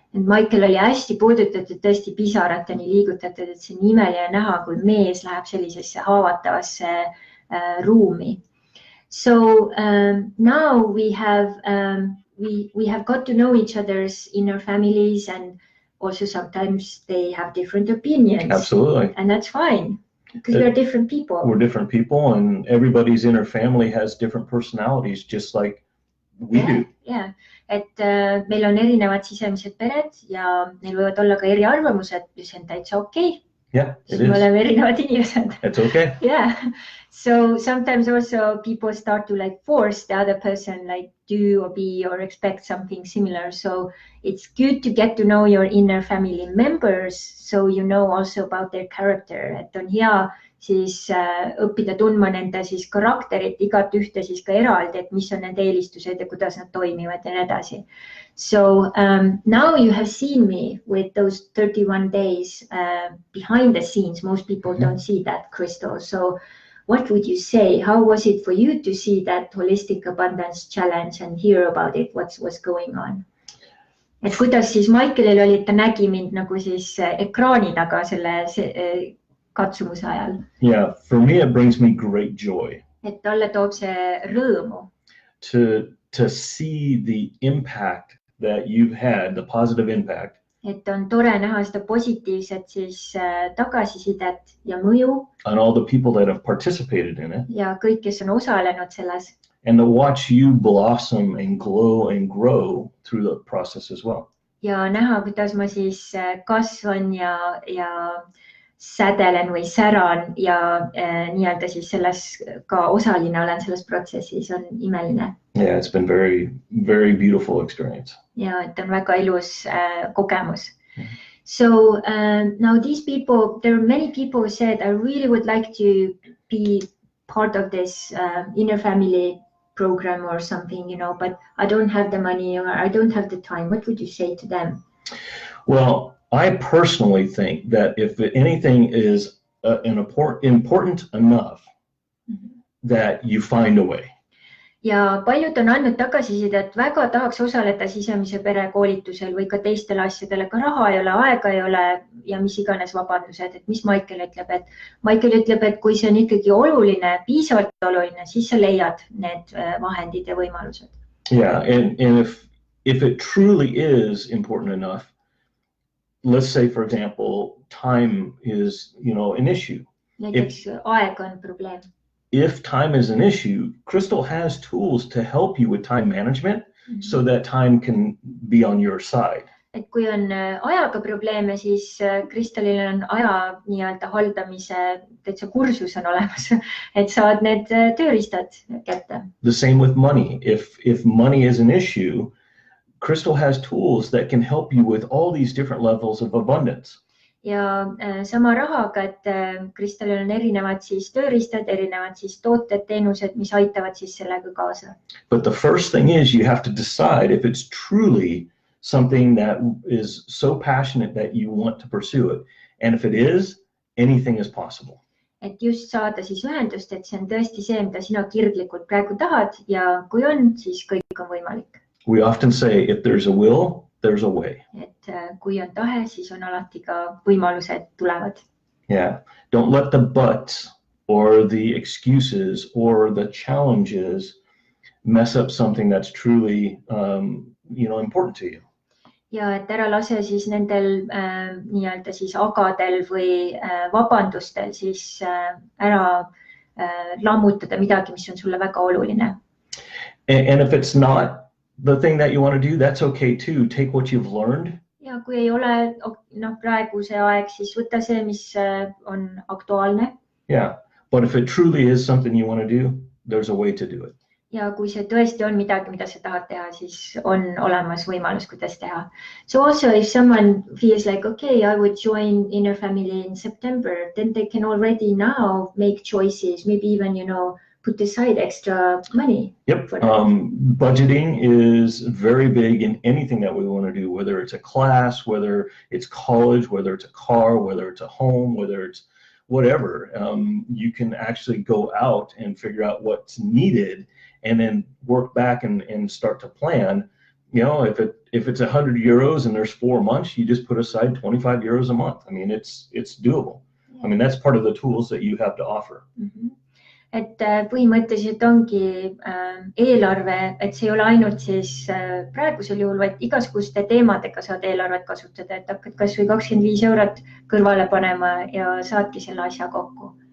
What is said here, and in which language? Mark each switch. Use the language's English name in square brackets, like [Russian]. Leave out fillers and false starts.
[Estonian] And Michael oli hästi puudutatud, tõesti pisarateni liigutatud, et see on imeline näha, kui mees läheb sellisesse haavatavasse ruumi. [English] So now we have got to know each other's inner families, and also sometimes they have different opinions. Absolutely. And that's fine. Because we are different people. We're different people, and everybody's inner family has different personalities, just like we do. Yeah. [Estonian] Et meil on erinevad sisemised pered ja neil võivad olla ka eriarvamused, mis on täitsa okei. [English] Yeah, it is. [Estonian] Me oleme erinevad inimesed. [English] It's okay. Yeah. So sometimes also people start to force the other person do or be or expect something similar. So it's good to get to know your inner family members, so you know also about their character. [Estonian] Et on hea siis õppida tundma nende siis karakterit, igat ühte siis ka eraldi, et mis on nende eelistused ja kuidas nad toimivad ja nii edasi. [English] So now you have seen me with those 31 days behind the scenes. Most people don't see that, Crystal. So what would you say? How was it for you to see that Holistic Abundance Challenge and hear about it? What's going on? [Estonian] Et kuidas siis Michaelil oli, et ta nägi mind nagu siis ekraani taga selle katsumuse ajal? [English] Yeah, for me it brings me great joy. [Estonian] Et talle toob see rõõmu. [English] To see the impact that you've had, the positive impact. [Estonian] Et on tore näha seda positiivset siis tagasisidet ja mõju. [English] On all the people that have participated in it. [Estonian] Ja kõik, kes on osalenud selles. [English] And to watch you blossom and glow and grow through the process as well. [Estonian] Ja näha, kuidas ma siis kasvan ja sädelen või säran ja nii-öelda siis selles ka osaline olen selles protsessis, on imeline. [English] Yeah, it's been very, very beautiful experience. [Estonian] Ja et on väga ilus kogemus. [English] So now these people, there are many people who said, I really would like to be part of this inner family program or something, but I don't have the money or I don't have the time. What would you say to them? Well, I personally think that if anything is important enough that you find a way. [Estonian] Ja paljud on andnud tagasiside, et väga tahaks osaleda sisemise pere koolitusel või ka teistele asjadele, ka raha ei ole, aega ei ole ja mis iganes vabandused, et mis Michael ütleb, et kui see on ikkagi oluline, piisavalt oluline, siis sa leiad need vahendid ja võimalused. [English] Yeah, and if it truly is important enough, let's say, for example, time is, an issue. [Estonian] Näiteks aeg on probleem. [English] If time is an issue, Crystal has tools to help you with time management so that time can be on your side. [Estonian] Et kui on ajaga probleeme, siis Kristalil on aja nii-öelda haldamise täitsa kursus on olemas, et saad need tööriistad kätte. [English] The same with money. If money is an issue, Crystal has tools that can help you with all these different levels of abundance. [Estonian] Ja sama rahaga, et Kristalil on erinevad siis tööriistad, erinevad siis tooted, teenused, mis aitavad siis sellega kaasa. [English] But the first thing is you have to decide if it's truly something that is so passionate that you want to pursue it. And if it is, anything is possible. [Estonian] Et just saada siis ühendust, et see on tõesti see, mida sina kirglikult praegu tahad ja kui on, siis kõik on võimalik. [English] We often say if there's a will, there's a way. [Estonian] Et kui on tahe, siis on alati ka võimalused tulevad. [English] Yeah. Don't let the buts or the excuses or the challenges mess up something that's truly important to you. [Estonian] Ja et ära lase siis nendel nii-öelda siis agadel või vabandustel siis ära lammutada midagi, mis on sulle väga oluline. [English] And if it's not the thing that you want to do, that's okay too. Take what you've learned. [Estonian] Ja kui ei ole praegu see aeg, siis võta see, mis on aktuaalne. [English] Yeah, but if it truly is something you want to do, there's a way to do it. [Estonian] Ja kui see tõesti on midagi, mida sa tahad teha, siis on olemas võimalus, kuidas teha. [English] So also if someone feels like, okay, I would join Inner Family in September, then they can already now make choices, maybe even, put aside extra money. Yep. Budgeting is very big in anything that we want to do, whether it's a class, whether it's college, whether it's a car, whether it's a home, whether it's whatever. You can actually go out and figure out what's needed and then work back and start to plan. If it's 100 euros and there's 4 months, you just put aside 25 euros a month. I mean, it's doable. Yeah. I mean, that's part of the tools that you have to offer. Mm-hmm. [Estonian] Et põhimõtteliselt ongi eelarve, et see ei ole ainult siis praegusel juhul, vaid igasuguste teemadega saad eelarvet kasutada, et hakkad kas või 25 eurot kõrvale panema ja saadki selle asja kokku.